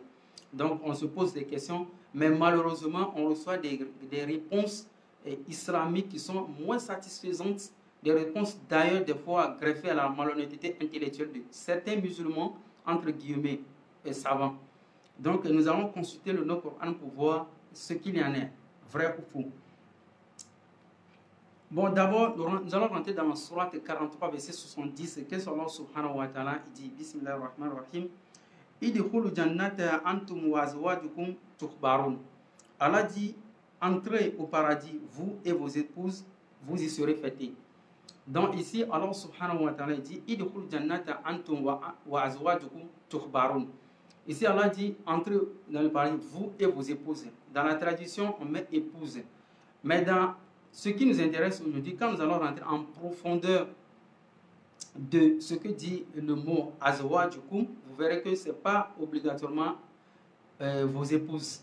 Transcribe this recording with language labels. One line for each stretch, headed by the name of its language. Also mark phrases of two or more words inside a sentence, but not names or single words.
French: Donc on se pose des questions, mais malheureusement on reçoit des réponses islamiques qui sont moins satisfaisantes, des réponses d'ailleurs des fois greffées à la malhonnêteté intellectuelle de certains musulmans, entre guillemets, savants. Donc nous allons consulter le Coran pour voir ce qu'il y en est, vrai ou faux. Bon, d'abord, nous allons rentrer dans la sourate 43, verset 70. Qu'est-ce que Allah
Arabic: سبحانه وتعالى
French: dit?
Arabic: بسم الله الرحمن الرحيم ادخلوا الجنة أنتم وأزواجكم تحبرون.
French: Allah dit, entrez au paradis, vous et vos épouses, vous y serez fêtés. Donc ici,
Arabic: Allah سبحانه وتعالى dit, ادخلوا الجنة أنتم وأزواجكم تحبرون.
French: Ici, Allah dit, entrez dans le paradis, vous et vos épouses. Dans la tradition, on met épouse. Mais dans ce qui nous intéresse aujourd'hui, quand nous allons rentrer en profondeur de ce que dit le mot azwajukum, vous verrez que ce n'est pas obligatoirement vos épouses.